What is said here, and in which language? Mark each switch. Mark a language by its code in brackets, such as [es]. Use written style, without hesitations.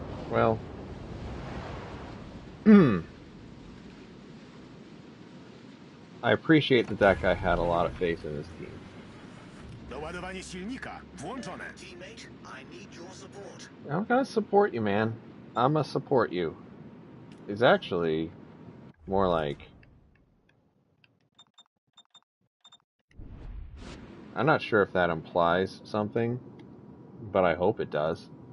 [en] Well, I appreciate that guy had a lot of faith in his team. [pl] Doładowanie silnika włączone. [en] Teammate, I need your support. I'm gonna support you, man. I'm gonna support you. It's actually more like... I'm not sure if that implies something, but I hope it does.